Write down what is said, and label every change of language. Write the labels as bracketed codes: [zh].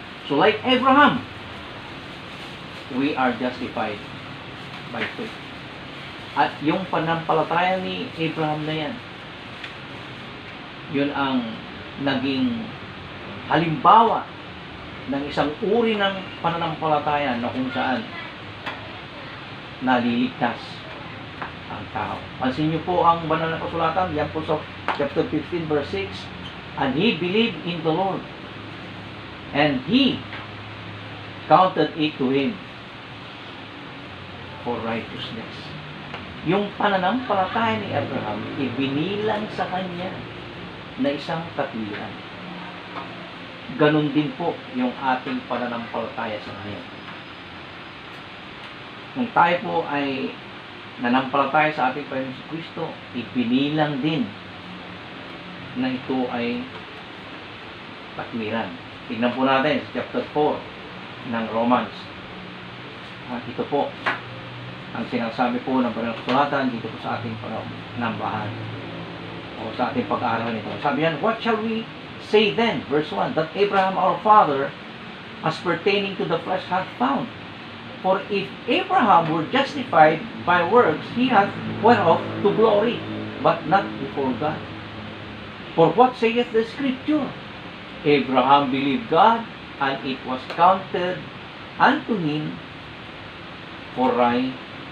[en] So like Abraham, we are justified by faith. [tl] At yung pananampalataya ni Abraham na yan, yun ang naging halimbawa ng isang uri ng pananampalataya na kung saan naliligtas ang tao. Pansin niyo po ang banal na kasulatan, yan po sa chapter 15 verse 6, [en] and he believed in the Lord, and he counted it to him for righteousness. [tl] Yung pananampalataya ni Abraham, ibinilang sa kanya na isang katwiran. Ganon din po yung ating pananampalataya sa ngayon. Kung tayo po ay nanampalataya sa ating Panginoon Kristo, ibinilang din na ito ay katwiran. Tignan po natin sa chapter 4 ng Romans. Ito po ang sinasabi po ng Pananampalataya dito po sa ating panambahan o sa ating pag-aaral nito. Sabi yan, [en] what shall we say then? Verse 1, that Abraham our father as pertaining to the flesh hath found. For if Abraham were justified by works, he hath went off to glory, but not before God. For what saith the Scripture? Abraham believed God, and it was counted unto him for righteousness.